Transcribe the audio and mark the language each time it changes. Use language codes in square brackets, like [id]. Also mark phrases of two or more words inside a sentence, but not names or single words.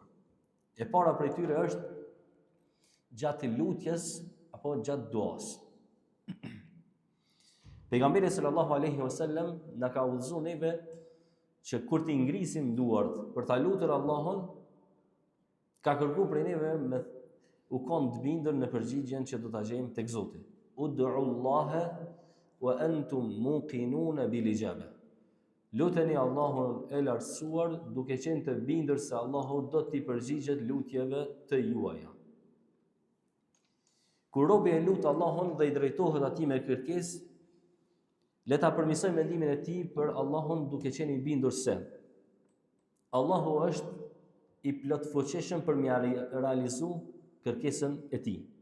[sq] E para prej tyre është gjatë lutjes apo gjatë duas. Pejgamberi [ar] صلى الله عليه وسلم [sq] na ka udhëzuar neve që kur t'i ngrisim duart për ta lutur Allahun, ka kërkuar prej neve u kanë të bindur në përgjigjen që do ta gjejmë tek Zoti. [ar] ادعوا الله وأنتم موقنون بالإجابة. [sq] Luteni Allahun e lartësuar duke qenë të bindur se Allahu do t'i përgjigjet lutjeve të juaja. Kur robi e lut Allahun dhe i drejtohet atij me kërkesë, le ta përmirësoj mendimin e tij për Allahun duke qenë i bindur se Allahu është i plotfuqishëm për mja realizu kërkesën e tij.